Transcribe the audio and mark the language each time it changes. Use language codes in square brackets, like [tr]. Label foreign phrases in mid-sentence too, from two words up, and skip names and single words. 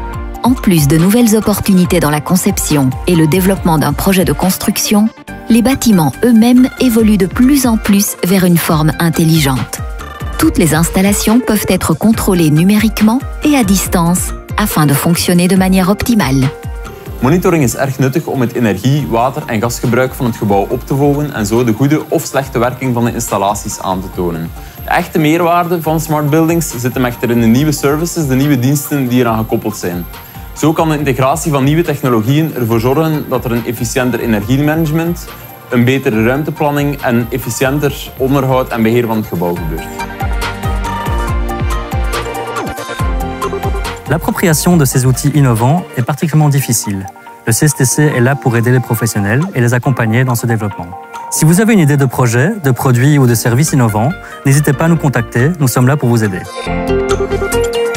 [fr] En plus de nouvelles opportunités dans la conception et le développement d'un projet de construction, les bâtiments eux-mêmes évoluent de plus en plus vers une forme intelligente. Toutes les installations peuvent être contrôlées numériquement et à distance afin de fonctionner de manière optimale. [nl] Monitoring is erg nuttig om het energie-, water- en gasgebruik van het gebouw op te volgen en zo de goede of slechte werking van de installaties aan te tonen. De echte meerwaarde van [en] smart buildings [nl] zit hem echter in de nieuwe services, de nieuwe diensten die eraan gekoppeld zijn. Zo kan de integratie van nieuwe technologieën ervoor zorgen dat er een efficiënter energiemanagement, een betere ruimteplanning en efficiënter onderhoud en beheer van het gebouw gebeurt. [fr] L'appropriation de ces outils innovants est particulièrement difficile. Le CSTC est là pour aider les professionnels et les accompagner dans ce développement. Si vous avez une idée de projet, de produit ou de service innovant, n'hésitez pas à nous contacter, nous sommes là pour vous aider.